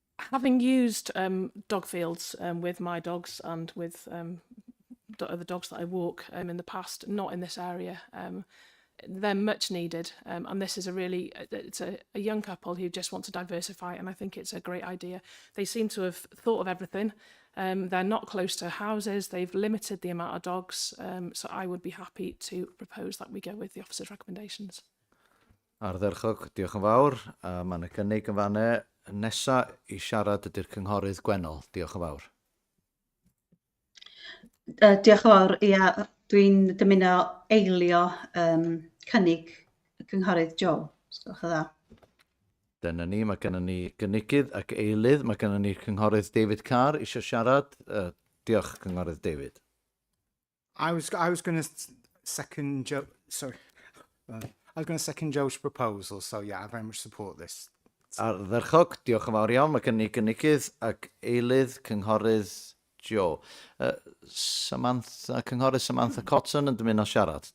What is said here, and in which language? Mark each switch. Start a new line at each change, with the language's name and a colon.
English: Having used dog fields with my dogs and with the dogs that I walk in the past, not in this area, they're much needed, and this is it's a young couple who just want to diversify, and I think it's a great idea. They seem to have thought of everything. They're not close to houses, they've limited the amount of dogs, so I would be happy to propose that we go with the officer's recommendations.
Welsh: Ardderchog, diolch yn fawr. Mae yna gynnig yn fanne. Nesa i siarad ydy'r cynghorydd Gwennol. Diolch yn fawr. Diolch yn fawr. Ia, dwi'n dymuno eilio cynnig y cynghorydd Joe. Sgwch y dda. Dyna ni, mae gennym ni gynigydd ac eilydd. Mae gennym ni cynghorydd David Carr eisiau siarad. Diolch, cynghorydd David.
English: I was going to second Joe. Sorry. I was going to second Joe's proposal, so yeah, I very much support this.
Welsh: Ardderchog, diolch yn fawr iawn. Mae gennym ni gynigydd ac eilydd cynghorydd Joe. Cynghorydd Samantha Cotton yn dymuno siarad.